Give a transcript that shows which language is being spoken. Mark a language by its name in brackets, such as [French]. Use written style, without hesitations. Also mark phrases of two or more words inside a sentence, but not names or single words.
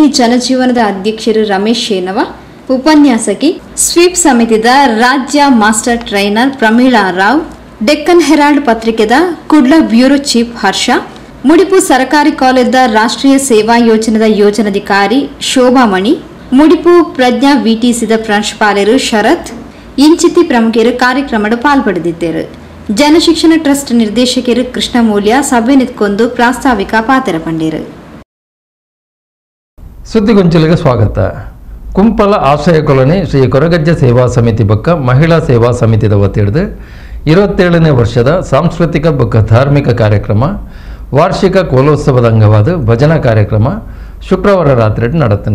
[Tulu] ಜನಜೀವನದ ಅಧ್ಯಕ್ಷರು ರಮೇಶ್ ಶೇನವ, ಉಪನ್ಯಾಸಕಿ, ಸ್ವೀಪ್ ಸಮಿತಿದ ರಾಜ್ಯ [English] master trainer [Tulu] ಪ್ರಮೀಳಾ ರಾವ್, ಡೆಕ್ಕನ್ ಹೆರಾಲ್ಡ್ ಪತ್ರಿಕೆದ ಕುಡ್ಲ [English] bureau chief [Tulu] ಹರ್ಷ, ಮುಡಿಪು ಸರ್ಕಾರಿ ಕಾಲೇಜದ ರಾಷ್ಟ್ರೀಯ ಸೇವಾ ಯೋಜನೆದ ಯೋಜನಾಧಿಕಾರಿ ಶೋಭಾಮಣಿ, ಮುಡಿಪು ಪ್ರಜ್ಞಾ ವಿಟಿಸಿದ ಪ್ರಾಂಶುಪಾಲರು ಶರತ್ ಇಂಚಿತಿ ಪ್ರಮುಖರು ಕಾರ್ಯಕ್ರಮದ ಪಾಲ್ಪಡೆದಿದ್ದರು. ಜನಶಿಕ್ಷಣ ಟ್ರಸ್ಟ್ ನಿರ್ದೇಶಕರು ಕೃಷ್ಣಮೂಲ್ಯ ಸಭೆ ನಿಂತ್ಕೊಂಡು ಪ್ರಾಸ್ತಾವಿಕ ಪಾತ್ರ ಪಂಡಿರು. ಸುದ್ದಿಗೊಂಚಲಿಗೆ ಸ್ವಾಗತ. ಕುಂಪಲ ಆಶ್ರಯ ಕಾಲೋನಿ ಶ್ರೀ ಕೊರಗಜ್ಜ ಸೇವಾ ಸಮಿತಿ ಬೊಕ್ಕ ಮಹಿಳಾ ಸೇವಾ ಸಮಿತಿದ ವತಿಯಿಡ್ದು 27ನೇ ವರ್ಷದ ಸಾಂಸ್ಕೃತಿಕ ಬೊಕ್ಕ ಧಾರ್ಮಿಕ ಕಾರ್ಯಕ್ರಮ ವಾರ್ಷಿಕ ಕೋಲೋತ್ಸವದ ಅಂಗವಾದ ಭಜನಾ ಕಾರ್ಯಕ್ರಮ ಶುಕ್ರವಾರ ರಾತ್ರಿ ನಡೆತಂದು.